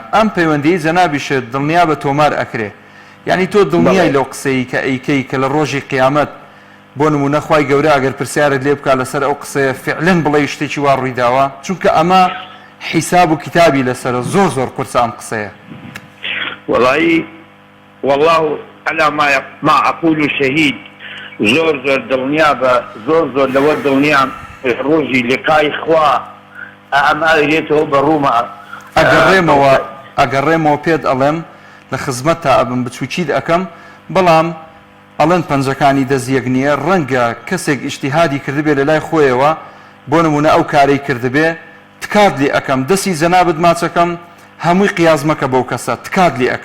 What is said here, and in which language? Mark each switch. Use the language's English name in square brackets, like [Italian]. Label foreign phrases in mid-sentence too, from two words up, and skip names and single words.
[Central Kurdish] ئەم پەیوەندی جەنابیشت دڵنیا بە تۆمار ئەکرێ، یعنی تۆ دڵنیای لەو قسەی کە ئەیکەی کە لە ڕۆژی قیامەت بۆ نمونە خوای گەورە ئەگەر پرسیارت لێ بکات لەسەر ئەو قسەیە فعلەن بڵێ شتێکی وا ڕوویداوە، چونکە ئەمە حیساب و کتابی لەسەرە زۆر قورسە ئەم قسەیە. [Arabic] والله على ما أقول شهيد. [Central Kurdish] زۆر دڵنیا بە زۆر لەوە دڵنیام ڕۆژی لقای خوا ئەمارێتەوە بە ڕوومە ئەگەڕێمەوە پێت ئەڵێم لە خزمەت تا ئەبم بچووکیت ئەەکەم، بەڵام ئەڵەن پەنجەکانی دەزیەک نییە، ڕەنگە کەسێک ئیجتیهادی کردبێ لە لای خۆیەوە بۆ نمونە ئەو کارەی کردبێ تکات لێ ئەەکەم، دەستی جەنابەت ماچەکەم هەمووی قیازمەکە بەو کەسە تکات لێ ئەەکەم.